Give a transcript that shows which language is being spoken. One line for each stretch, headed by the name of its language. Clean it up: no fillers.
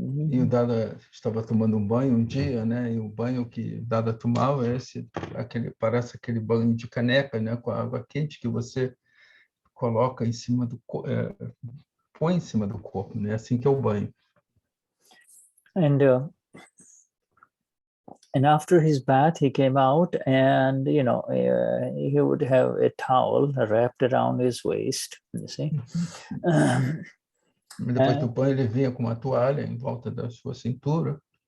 Portuguese: E o Dada estava tomando banho dia, né? E o banho que o Dada tomava parece aquele banho de caneca, né? Com a água quente que você coloca em cima põe em cima do corpo, né? Assim que é o banho.
English: And after his bath, he came out and, you know, he would have a towel wrapped around his waist, you see.
Portuguese: Depois do banho, ele vinha com uma toalha em volta da sua cintura.